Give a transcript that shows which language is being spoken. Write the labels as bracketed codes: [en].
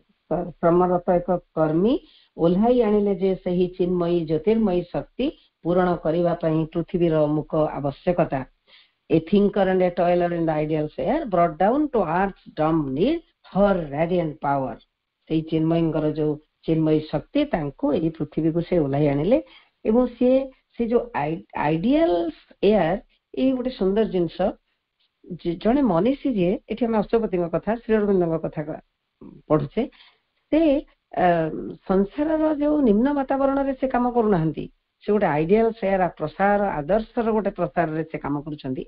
[or] ଶ୍ରମରତ ଏକ କର୍ମୀ ଓହ୍ଲାଇ ଆଣିଲେ ଯେ ସେହି ଚିନ୍ମୟୀ ଜ୍ୟୋତିର୍ମୟୀ ଶକ୍ତି ପୂରଣ କରିବା ପାଇଁ ପୃଥିବୀର ମୁଖ ଆବଶ୍ୟକତା। [en] A thinker and a toiler in the ideals air brought down to earth's dumb need her radiant power. [or] ସେଇ ଚିନ୍ମୟୀଙ୍କର ଯୋଉ ଚିନ୍ମୟୀ ଶକ୍ତି ତାଙ୍କୁ ଏଇ ପୃଥିବୀକୁ ସେ ଓହ୍ଲାଇ ଆଣିଲେ। ଏବଂ ସେ ଯୋଉ ଆଇଡିଆଲ୍ସ ଏୟାର, ଏଇ ଗୋଟେ ସୁନ୍ଦର ଜିନିଷ। ଜଣେ ମନୀଷୀ ଯିଏ, ଏଠି ଆମେ ଅଶ୍ୱପତିଙ୍କ କଥା, ଶ୍ରୀ ଅରବିନ୍ଦଙ୍କ କଥା ପଢୁଛେ, ସେ ସଂସାରର ଯୋଉ ନିମ୍ନ ବାତାବରଣରେ ସେ କାମ କରୁନାହାନ୍ତି, ସେ ଗୋଟେ ଆଇଡିଆଲ୍ସ ଏୟାର ପ୍ରସାର, ଆଦର୍ଶର ଗୋଟେ ପ୍ରସାରରେ ସେ କାମ କରୁଛନ୍ତି।